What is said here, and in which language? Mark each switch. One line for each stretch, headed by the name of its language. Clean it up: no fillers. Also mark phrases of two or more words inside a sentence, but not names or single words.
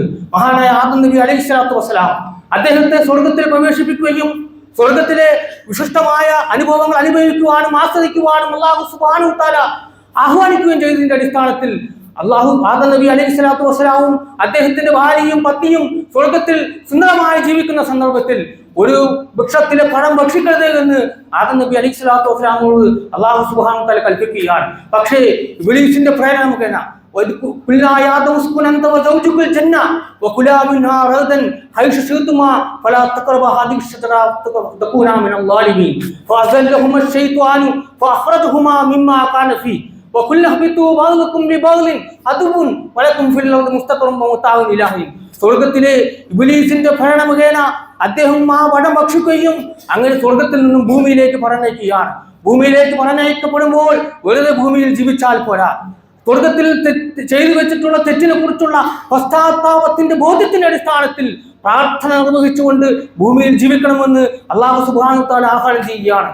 Malayalam: മഹാനായ ആദം നബി
Arabic: عليه الصلاة والسلام
Malayalam: അദ്ദേഹത്തെ സ്വർഗത്തിൽ പ്രവേശിപ്പിക്കുകയും സ്വർഗത്തിലെ വിശിഷ്ടമായ അനുഭവങ്ങൾ അനുഭവിക്കുവാനും ആസ്വദിക്കുവാനും
Arabic: الله سبحانه وتعالى
Malayalam: ആഹ്വാനിക്കുകയും ചെയ്തതിന്റെ അടിസ്ഥാനത്തിൽ ആദം നബി
Arabic: عليه الصلاة والسلام
Malayalam: അദ്ദേഹത്തിന്റെ ഭാര്യയും പത്നിയും സ്വർഗത്തിൽ സുന്ദരമായി ജീവിക്കുന്ന സന്ദർഭത്തിൽ ഒരു വൃക്ഷത്തിലെ പഴം ഭക്ഷിക്കരുത് എന്ന് ആദം നബി
Arabic: عليه الصلاة والسلام الله سبحانه وتعالى
Malayalam: കൽപ്പിക്കുകയാണ്. പക്ഷേ ഇബ്ലീസിന്റെ പ്രേരണ മുഖേന
Arabic: قلنا يا آدم اسكن أنت وزوجك الجنة وكلا منها رغدا حيث شئتما فلا تقربا هذه الشجرة فتكونا من الظالمين فأزلهما الشيطان فأخرجهما مما كان فيه وقل اهبطوا بعضكم لبعض عدو ولكم في الأرض مستقر ومتاع إلى حين.
Malayalam: സ്വർഗത്തിലെ ഇബ്ലീസിന്റെ ഭരണ മുഖേന അദ്ദേഹം ആ വടം ഭക്ഷിക്കുകയും അങ്ങനെ സ്വർഗത്തിൽ നിന്നും ഭൂമിയിലേക്ക് പറഞ്ഞയക്കുകയാണ്. ഭൂമിയിലേക്ക് പറഞ്ഞയക്കപ്പെടുമ്പോൾ വെറുതെ ഭൂമിയിൽ ജീവിച്ചാൽ പോരാ, സ്വർഗത്തിൽ ചെയ്തു വെച്ചിട്ടുള്ള തെറ്റിനെ കുറിച്ചുള്ള പശ്ചാത്താപത്തിന്റെ ബോധ്യത്തിന്റെ അടിസ്ഥാനത്തിൽ പ്രാർത്ഥന നിർവഹിച്ചുകൊണ്ട് ഭൂമിയിൽ ജീവിക്കണമെന്ന്
Arabic: الله سبحانه وتعالى
Malayalam: ആഹ്വാനം ചെയ്യുകയാണ്.